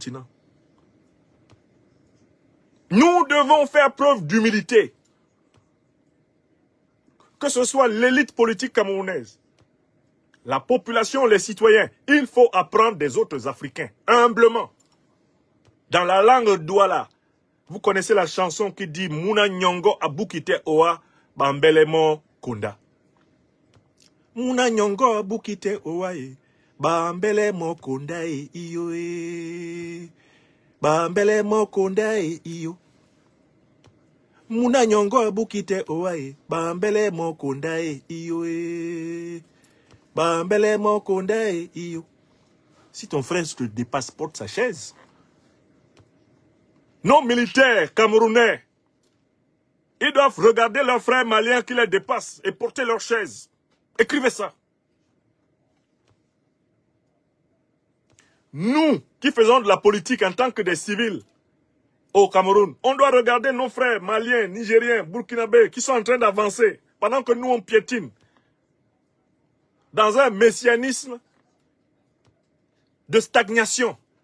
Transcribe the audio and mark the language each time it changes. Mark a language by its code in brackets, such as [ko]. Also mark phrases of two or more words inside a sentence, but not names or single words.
[fr] Nous devons faire preuve d'humilité. Que ce soit l'élite politique camerounaise, la population, les citoyens, il faut apprendre des autres Africains, humblement. Dans la langue douala, vous connaissez la chanson qui dit [dua] Muna Nyongo Abukite Oa Bambelemo Kunda. Muna Nyongo Abukite Oa Bambelemo Kunda iyo Bambelemo Kunda iyo. Muna Nyongo Abukite Oa Bambelemo Kunda iyo Bambelemo Kunda iyo. [fr] Si ton frère te dépasse, porte sa chaise. Nos militaires camerounais, ils doivent regarder leurs frères maliens qui les dépassent et porter leur chaise. Écrivez ça. Nous, qui faisons de la politique en tant que des civils au Cameroun, on doit regarder nos frères maliens, nigériens, burkinabés qui sont en train d'avancer pendant que nous on piétine dans un messianisme de stagnation.